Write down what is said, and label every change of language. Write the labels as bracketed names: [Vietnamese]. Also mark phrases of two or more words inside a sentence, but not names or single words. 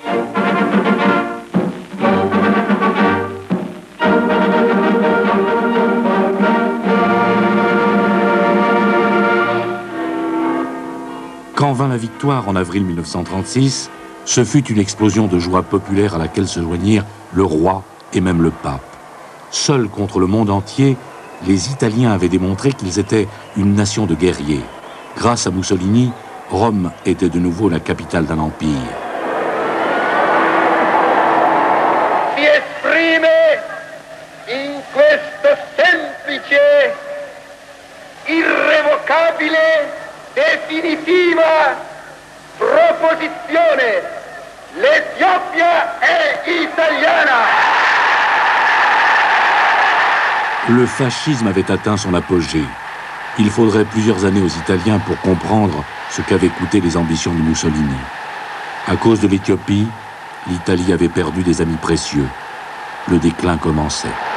[French] Quand vint la victoire en avril 1936, ce fut une explosion de joie populaire à laquelle se joignirent le roi et même le pape. Seuls contre le monde entier, les Italiens avaient démontré qu'ils étaient une nation de guerriers. Grâce à Mussolini, Rome était de nouveau la capitale d'un empire. [Italian] Si esprime in questa semplice, irrevocabile, definitiva proposizione: l'Etiopia è italiana. [French] Le fascisme avait atteint son apogée. Il faudrait plusieurs années aux Italiens pour comprendre ce qu'avaient coûté les ambitions de Mussolini. À cause de l'Éthiopie, l'Italie avait perdu des amis précieux. Le déclin commençait.